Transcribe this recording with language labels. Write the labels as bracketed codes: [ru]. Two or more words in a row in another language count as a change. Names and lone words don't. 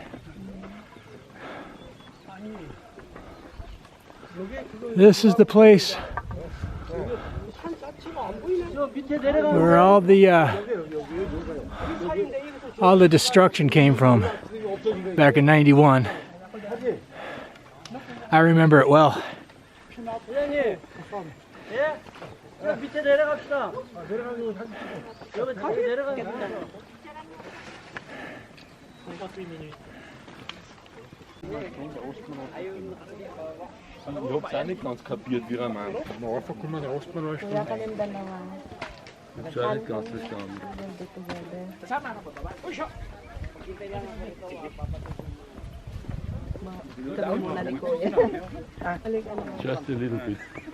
[en] This is the place where all the destruction came from back in '91. I remember it well. [de] Ich hab's auch nicht ganz kapiert, wie er meint. [tl] Kuya, kayong dalawa. [de] Ich hab's auch nicht ganz verstanden. [tl] Kami muna ni Kuya. [en] Just a little bit.